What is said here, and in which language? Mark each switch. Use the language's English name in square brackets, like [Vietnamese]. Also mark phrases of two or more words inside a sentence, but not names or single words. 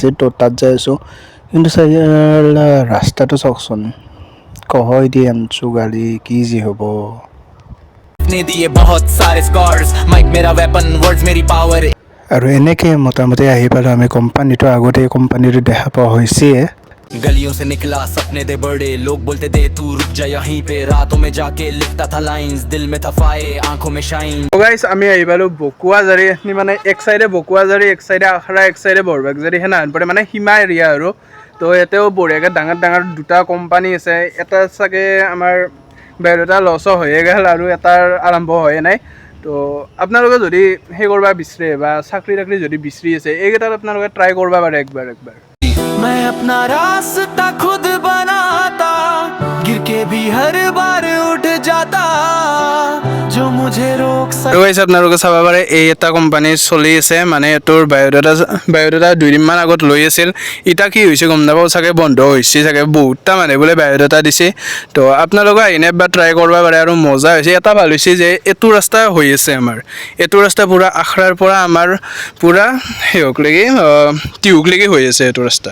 [Assamese] তো তাত যাই আছোঁ, কিন্তু চাই ৰাস্তাটো চাওকচোন, কহয় দি আনছোঁ গাড়ী কি যি হ'ব। আৰু এনেকৈ মোটামুটি আহি পালোঁ আমি কোম্পানীটো। আগতে কোম্পানীটো দেখা পোৱা হৈছে। [Hindi] गलियों से निकला सपने दे बड़े लोग बोलते दे तू रुक जा यहीं पे रातों में जाके लिखता था लाइंस दिल में था फायर आंखों में शाइन। [Assamese] तो गाइस আমি আহি পালোঁ বকুৱাজাৰী, মানে এক সাইডে বকুৱাজাৰী এক সাইডে আখৰা এক সাইডে বৰবাগজাৰী সেনাহান পৰে, মানে সীমা এৰিয়া আৰু। তো ইয়াতেও বঢ়িয়াকৈ ডাঙৰ ডাঙৰ দুটা কোম্পানী আছে। এটা চাগে আমাৰ বায়'ডাটা লছো হৈয়ে গ'ল আৰু এটাৰ আৰম্ভ হৈয়ে নাই। তো আপোনালোকে যদি সেই কৰিব বিচাৰে বা চাকৰি তাকৰি যদি বিচাৰি আছে এইকেইটাত আপোনালোকে ট্ৰাই কৰিব পাৰে একবাৰ। [Hindi] मैं अपना रास्ता खुद बनाता गिर के भी हर बार उठ जाता जो मुझे रोक सकता। [Assamese] তো গাইছ আপোনালোকে চাব পাৰে এই এটা কোম্পানী চলি আছে, মানে এইটোৰ বায়'ডাটা 2 দিনমান আগত লৈ আছিল। এতিয়া কি হৈছে গম নাপাওঁ, চাগে বন্ধ হৈছে চাগে, বহুতটা মানুহে বোলে বায়'ডাটা দিছে। তো আপোনালোকে আহিনে এবাৰ ট্ৰাই কৰিব পাৰে আৰু মজা হৈছে। এটা ভাল হৈছে যে এইটো ৰাস্তা হৈ আছে আমাৰ, এইটো ৰাস্তা পূৰা আখৰাৰ পৰা আমাৰ পূৰা সেইহকলৈকে টিহুকলৈকে হৈ আছে এইটো ৰাস্তা।